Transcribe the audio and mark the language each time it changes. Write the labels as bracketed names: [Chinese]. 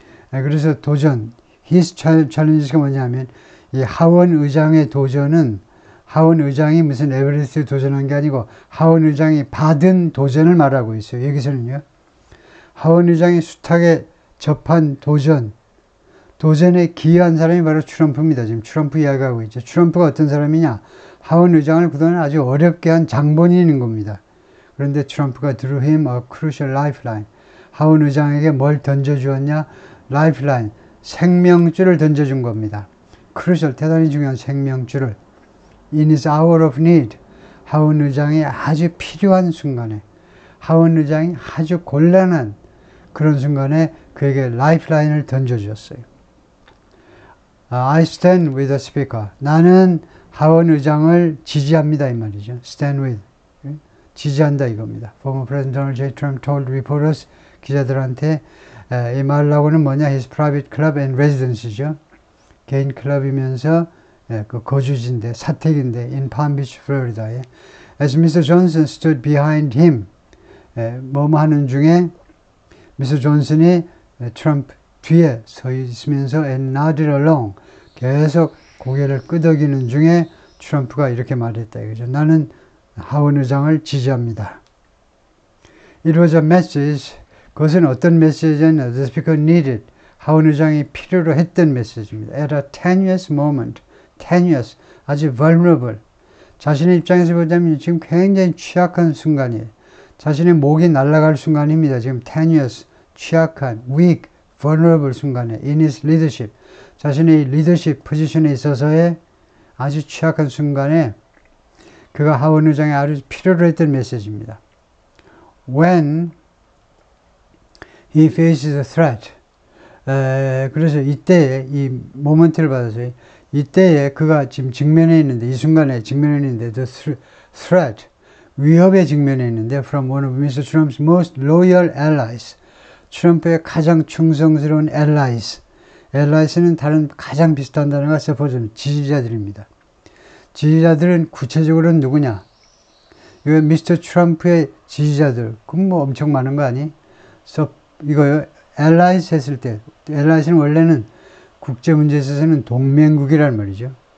[Korean] 그래서 [English] his challenges [Korean] 가 뭐냐면 이 하원 의장의 도전은 하원 의장이 무슨 에베레스트에 도전한 게 아니고 하원 의장이 받은 도전을 말하고 있어요. 여기서는요. 하원 의장이 숱하게 접한 도전에 기여한 사람이 바로 트럼프입니다. 지금 트럼프 이야기하고 있죠. 트럼프가 어떤 사람이냐. 하원 의장을 그동안 아주 어렵게 한 장본인인 겁니다. 그런데 트럼프가 [English] drew him a crucial lifeline. [Korean] 하원 의장에게 뭘 던져주었냐. lifeline, 생명줄을 던져준 겁니다. crucial, 대단히 중요한 생명줄을. [English] In his hour of need, [Korean] 하원 의장이 아주 필요한 순간에, 하원 의장이 아주 곤란한 그런 순간에 그에게 라이프라인을 던져주었어요. [English] I stand with the speaker. [Korean] 나는 하원 의장을 지지합니다 이 말이죠. Stand with, 지지한다 이겁니다. [English] Former President Donald J. Trump told reporters, [Korean] 기자들한테 이 말하고는 뭐냐, his private club and residence죠. 개인 클럽이면서 그 거주지인데, 사택인데, [English] in Palm Beach, [Korean] 플로리다에. [English] As Mr. Johnson stood behind him, [Korean] 뭐뭐 하는 중에 [English] Mr. [Korean] 존슨이 트럼프 뒤에 서 있으면서 [English] and nodded along, [Korean] 계속 고개를 끄덕이는 중에 트럼프가 이렇게 말했다 이거죠. 나는 하원 의장을 지지합니다. [English] It was a message. [Korean] 그것은 어떤 메시지냐면 [English] the speaker needed. [Korean] 하원 의장이 필요로 했던 메시지입니다. [English] At a tenuous moment. tenuous, [Korean] 아주 [English] vulnerable. [Korean] 자신의 입장에서 보자면 지금 굉장히 취약한 순간이에요. 자신의 목이 날아갈 순간입니다. 지금 tenuous, 취약한, weak, vulnerable 순간에 [English] in his leadership. [Korean] 자신의 리더십 포지션에 있어서의 아주 취약한 순간에 그가 하원 의장에 아주 필요로 했던 메시지입니다. [English] When he faces a threat. [Korean] 그래서 이때에 이 모먼트를 받아서 이때에 그가 지금 직면해 있는데, 이 순간에 직면해 있는데 the threat, 위협에 직면해 있는데 [English] from one of Mr. Trump's most loyal allies. [Korean] 트럼프의 가장 충성스러운 allies는 다른 가장 비슷한 단어가 support는 지지자들입니다. 지지자들은 구체적으로는 누구냐? 이거 미스터 트럼프의 지지자들, 그럼 뭐 엄청 많은 거 아니? 이거요, allies 했을 때, allies는 원래는 국제 문제에 있어서는 동맹국이란 말이죠.